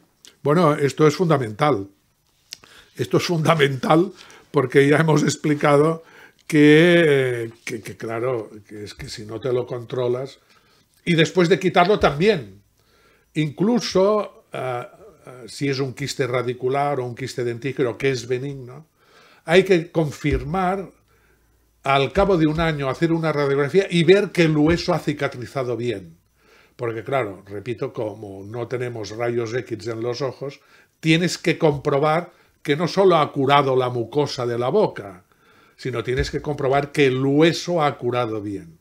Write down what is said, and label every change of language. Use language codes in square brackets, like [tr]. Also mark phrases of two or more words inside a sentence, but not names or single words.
[es] Bueno, esto es fundamental. Esto es fundamental porque ya hemos explicado que claro, que es que si no te lo controlas, y después de quitarlo también, incluso si es un quiste radicular o un quiste dentígeno que es benigno, hay que confirmar al cabo de un año, hacer una radiografía y ver que el hueso ha cicatrizado bien. Porque claro, repito, como no tenemos rayos X en los ojos, tienes que comprobar que no solo ha curado la mucosa de la boca, sino tienes que comprobar que el hueso ha curado bien.